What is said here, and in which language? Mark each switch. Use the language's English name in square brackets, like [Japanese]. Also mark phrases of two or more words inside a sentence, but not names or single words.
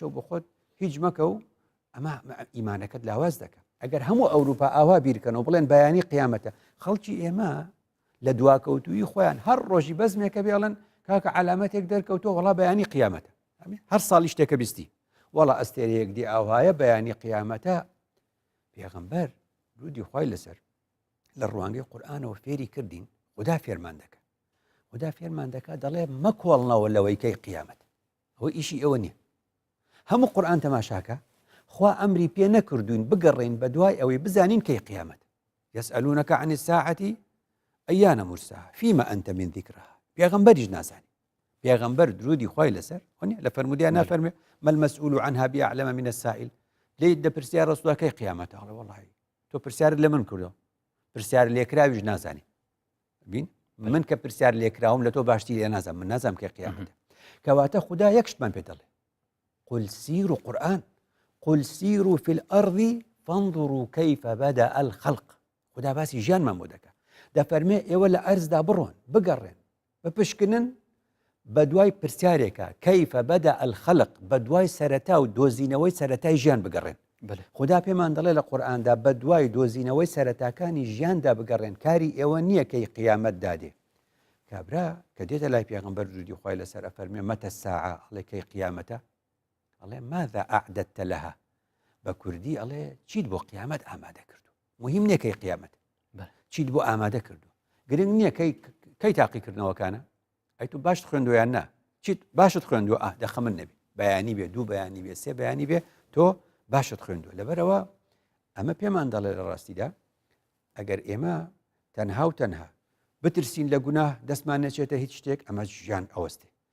[Central Kurdish] و بە خۆت هیچ مەکە و ئەمە ئیمانەکەت لاواز دەکە ئەگەر هەموو ئەوروپا ئاوا بیرکەنەوە بڵێن بەیانی قیامەتە خەڵکی ئێمە لە دواکەوتوی خۆیان هەر ڕۆژی بەزمێکە بێڵن کاکە علامەتێک دەرکەوتۆ وڵا بەیانی قیامەتە هەر ساڵی شتێکە بیستی وەڵا ئەستێرەیەک دی ئاوایە بەیانی قیامەتە پێغەمبەر درودی خوای لەسەر لە ڕوانگەی قورئانەوە فێری کردین خوددا فێرمان دەکا دەڵێ مەکۆڵنەوە لەوەی کەی قیامەت ئەوە ئیشی ئەوە نییە هەموو قورئان تەماشاکە خوا ئەمری پێ نەکردوین بگەڕێین بە دوای ئەوەی بزانین کەی قیامەت [Arabic] يسألونك عن الساعة أيان مرساها فيما أنت من ذكرها [Central Kurdish] پێغەمبەریش نازانی پێغەمبەر درودی خوای لەسەر لە فەرمودیان نافەرمێ [Arabic] ما المسؤول عنها بأعلم من السائل [Central Kurdish] لێ دەپرسیار ڕەسوڵا کەی قیامەتە ئەڵێ وەڵڵی تۆ پرسیارت لە من کردەوە پرسیار لێکراویش نازانی بین من کە پرسیار لێکراوم لە تۆ باشتری لێ نازانم من نازانم کەی قیامەتە کەواتە خوددا یەک شتمان پێ دەڵێ [Arabic] قل سيروا قرآن قل سيروا في الأرض فانظروا كيف بدأ الخلق [Central Kurdish] خدا باسی ژیانمان بۆ دەکا دەفەرمێ ئێوە لە ئەرزدا بڕۆن بگەڕێن بپشکنن بە دوای پرسیارێکە [Arabic] کەیفە بەدە الخەلق [Central Kurdish] بە دوای سەرەتا و دۆزینەوەی سەرەتای ژیان بگەڕێن خدا پێمان دەڵێ لە قورئاندا بە دوای دۆزینەوەی سەرەتاکانی ژیاندا بگەڕێن کاری ئێوە نییە کەی قیامەت دادێ کابرا کە دێتە لای پێغەمبەر درودی خوای لەسەر ئەفەرمێ [Arabic] مەتە الساعە [Central Kurdish] ئەڵێ کەی قیامەتە ئەڵێ [Arabic] ماذا أعددت [Central Kurdish] لها بە کوردی ئەڵێ چیت بۆ قیامەت ئامادە کردو مهم نییە کەی قیامەت چیت بۆ ئامادە کردو گرنگ نییە کەی تاقیکردنەوەکانە ئەی تو باشت خوێندویان نا چیت باشت خوێندووە دەخە من نەبی بەیانی بێ دوو بەیانی بێ سێ بەیانی بێ تۆ باشت خوێندووە لەبەرەوە ئەمە پێمان دەڵێ لە ڕاستیدا ئەگەر ئێمە تەنها و تەنها بترسین لە گوناه دەستمان نەچێتە هیچ شتێک ئەمە ژیان ئەوەستێ